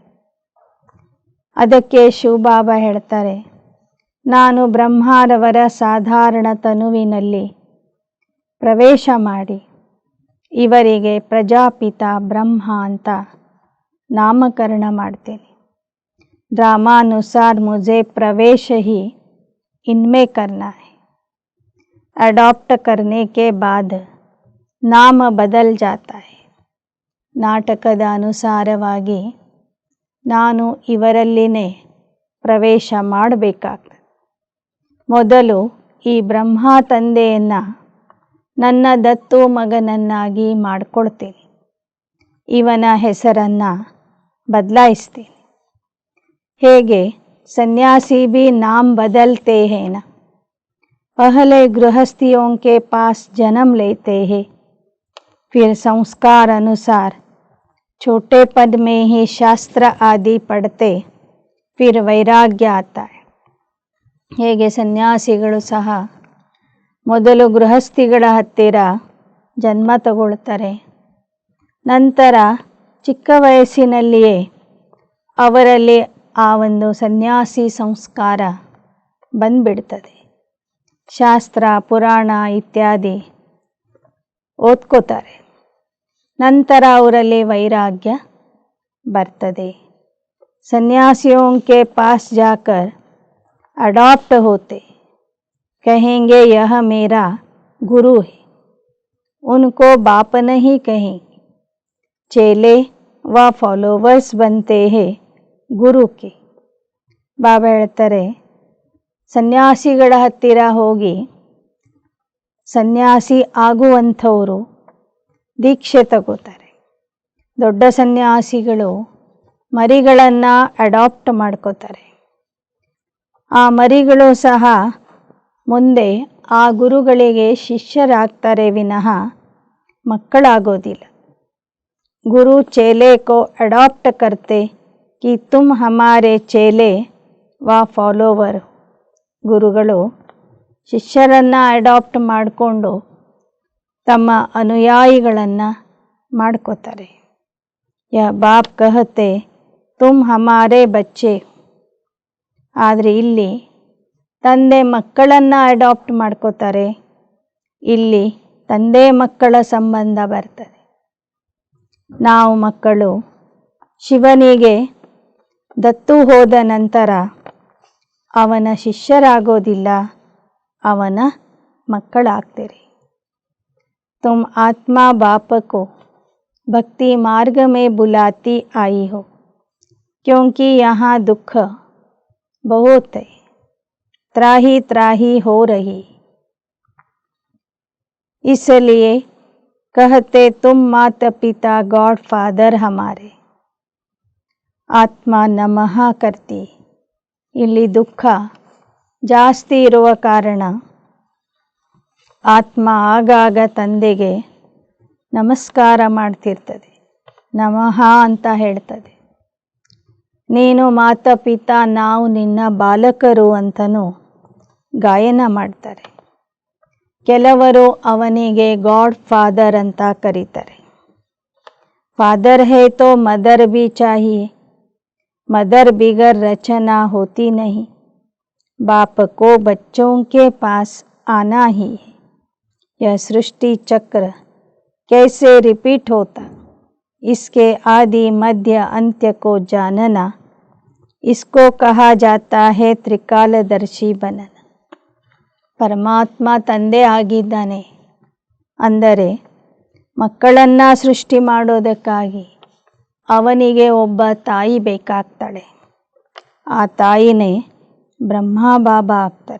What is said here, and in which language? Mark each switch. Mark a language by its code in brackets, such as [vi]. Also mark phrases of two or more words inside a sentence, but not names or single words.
[kn] ಅದಕ್ಕೆ ಶಿವಬಾಬಾ ಹೇಳ್ತಾರೆ, ನಾನು ಬ್ರಹ್ಮರವರ ಸಾಧಾರಣ ತನುವಿನಲ್ಲಿ ಪ್ರವೇಶ ಮಾಡಿ ಇವರಿಗೆ ಪ್ರಜಾಪಿತ ಬ್ರಹ್ಮ ಅಂತ ನಾಮಕರಣ ಮಾಡ್ತೇನೆ. [hi] ड्रामानुसार मुझे प्रवेश ही इनमें करना है। अडॉप्ट करने के बाद नाम बदल जाता है. [kn] ನಾಟಕದ ಅನುಸಾರವಾಗಿ ನಾನು ಇವರಲ್ಲಿನೇ ಪ್ರವೇಶ ಮಾಡಬೇಕಾಗ್ತದೆ. ಮೊದಲು ಈ ಬ್ರಹ್ಮ ತಂದೆಯನ್ನು ನನ್ನ ದತ್ತು ಮಗನನ್ನಾಗಿ ಮಾಡಿಕೊಳ್ತೀನಿ. ಇವನ ಹೆಸರನ್ನು ಬದಲಾಯಿಸ್ತೀನಿ. [hi] ಹೇಗೆ सन्यासी भी नाम बदलते हैं ना, पहले गृहस्थियों के पास जन्म लेते हैं, फिर संस्कार अनुसार छोटे पद में ही शास्त्र आदि पढ़ते, फिर वैराग्य आता है. [kn] ಹೇಗೆ ಸನ್ಯಾಸಿಗಳು ಸಹ ಮೊದಲು ಗೃಹಸ್ಥಿಗಳ ಹತ್ತಿರ ಜನ್ಮ ತಗೊಳ್ತಾರೆ, ನಂತರ ಚಿಕ್ಕ ವಯಸ್ಸಿನಲ್ಲಿಯೇ ಅವರಲ್ಲಿ ಆ ಒಂದು ಸನ್ಯಾಸಿ ಸಂಸ್ಕಾರ ಬಂದ್ಬಿಡ್ತದೆ. ಶಾಸ್ತ್ರ ಪುರಾಣ ಇತ್ಯಾದಿ ಓದ್ಕೋತಾರೆ. ನಂತರ ಅವರಲ್ಲಿ ವೈರಾಗ್ಯ ಬರ್ತದೆ. [hi] सन्यासियों के पास जाकर अडॉप्ट होते, कहेंगे यह मेरा गुरु है. उनको बाप नहीं कहेंगे. चेले व फॉलोवर्स बनते हैं गुरु के. [kn] ಬಾಬಾ ಹೇಳ್ತಾರೆ, ಸನ್ಯಾಸಿಗಳ ಹತ್ತಿರ ಹೋಗಿ ಸನ್ಯಾಸಿ ಆಗುವಂಥವರು ದೀಕ್ಷೆ ತಗೋತಾರೆ. ದೊಡ್ಡ ಸನ್ಯಾಸಿಗಳು ಮರಿಗಳನ್ನು ಅಡಾಪ್ಟ್ ಮಾಡ್ಕೋತಾರೆ. ಆ ಮರಿಗಳು ಸಹ ಮುಂದೆ ಆ ಗುರುಗಳಿಗೆ ಶಿಷ್ಯರಾಗ್ತಾರೆ ವಿನಃ ಮಕ್ಕಳಾಗೋದಿಲ್ಲ. [hi] गुरु चेले को अडॉप्ट करते कि तुम हमारे चेले व फॉलोवर. [kn] ಗುರುಗಳು ಶಿಷ್ಯರನ್ನು ಅಡಾಪ್ಟ್ ಮಾಡಿಕೊಂಡು ತಮ್ಮ ಅನುಯಾಯಿಗಳನ್ನು ಮಾಡ್ಕೋತಾರೆ. [hi] या बाप कहते तुम हमारे बच्चे. [kn] ಆದರೆ ಇಲ್ಲಿ ತಂದೆ ಮಕ್ಕಳನ್ನು ಅಡಾಪ್ಟ್ ಮಾಡ್ಕೋತಾರೆ. ಇಲ್ಲಿ ತಂದೆ ಮಕ್ಕಳ ಸಂಬಂಧ ಬರ್ತದೆ. ನಾವು ಮಕ್ಕಳು ಶಿವನಿಗೆ ದತ್ತು ಹೋದ ನಂತರ ಅವನ ಶಿಷ್ಯರಾಗೋದಿಲ್ಲ, ಅವನ ಮಕ್ಕಳಾಗ್ತೀರಿ. [hi] तुम आत्मा बापको भक्ति मार्ग में बुलाती आई हो, क्योंकि यहाँ दुख बहुत है, त्राही त्राही हो रही, इसलिए कहते तुम माता पिता [en] God father [hi] हमारे. आत्मा नमः करती. [kn] ಇಲ್ಲಿ ದುಃಖ ಜಾಸ್ತಿ ಇರುವ ಕಾರಣ ಆತ್ಮ ಆಗಾಗ ತಂದೆಗೆ ನಮಸ್ಕಾರ ಮಾಡ್ತಿರ್ತದೆ, ನಮಃ ಅಂತ ಹೇಳ್ತದೆ. ನೀನು ಮಾತಾ ಪಿತಾ, ನಾವು ನಿನ್ನ ಬಾಲಕರು ಅಂತನೂ ಗಾಯನ ಮಾಡ್ತಾರೆ. ಕೆಲವರು ಅವನಿಗೆ [en] God father [kn] ಅಂತ ಕರೀತಾರೆ. [hi] फादर है तो मदर भी चाहिए, मदर बिगर रचना होती नहीं. बाप को बच्चों के पास आना ही है. यह सृष्टि चक्र कैसे रिपीट होता, इसके आदि मध्य अंत्य को जानना, इसको कहा जाता है त्रिकालदर्शी बनना. [kn] ಪರಮಾತ್ಮ ತಂದೆ ಆಗಿದ್ದಾನೆ ಅಂದರೆ ಮಕ್ಕಳನ್ನು ಸೃಷ್ಟಿ ಮಾಡೋದಕ್ಕಾಗಿ ಅವನಿಗೆ ಒಬ್ಬ ತಾಯಿ ಬೇಕಾಗ್ತಾಳೆ. ಆ ತಾಯಿನೇ ಬ್ರಹ್ಮ ಬಾಬಾ ಆಗ್ತಾರೆ.